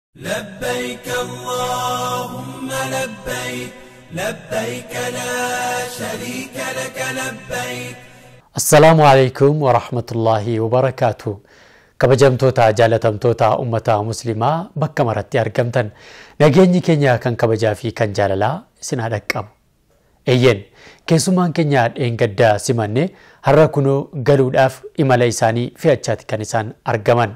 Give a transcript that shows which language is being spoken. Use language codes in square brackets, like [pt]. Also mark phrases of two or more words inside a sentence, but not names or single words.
[ar] لبيك اللهم لبيك لبيك لا شريك لك لبيك. السلام عليكم ورحمة الله وبركاته. [om] kabajamtoota jaalatamtoota ummata muslimaa bakka maratti argamtan nageenyi keenya kan kabajaa fi kan jaalalaa isin dhaqqabu. Eyyen keessumaan keenya dheengaddaa simanne har'a kunoo galuudhaaf imala isaanii fe'achaati kan isaan argaman.